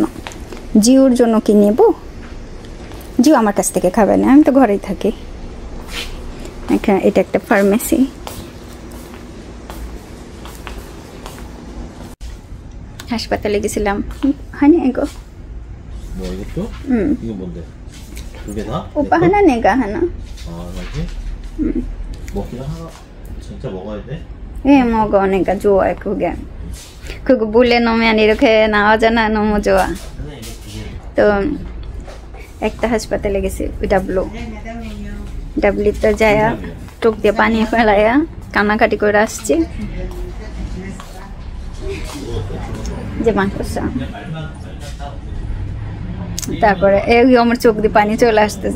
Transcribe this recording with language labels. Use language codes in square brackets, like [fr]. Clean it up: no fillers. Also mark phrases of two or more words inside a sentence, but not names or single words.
[bn] জিউর জন্য কি নেব? জিউ আমার কাছ থেকে খাবে না, আমি তো ঘরেই থাকি। এটা একটা ফার্মেসি। হাসপাতালে গেছিলাম, হয়নি এগো [ko] 오빠 하나 내가 하나. 아 맞지? 먹기는 하나 진짜 먹어야 돼? 예 먹어, 내가 좋아해 그게. 그거 물에 넣으면 이렇게 나오잖아, 너무 좋아. [bn] 또 একটা হাসপাতালে গেছি ডাব্লিউতে যায়া চোখ দিয়ে পানি ফেলাইয়া কান্নাকাটি করে আসছি। যে মাংসা, তারপরে এই আমার চোখ দিয়ে পানি চলে আসতেছে।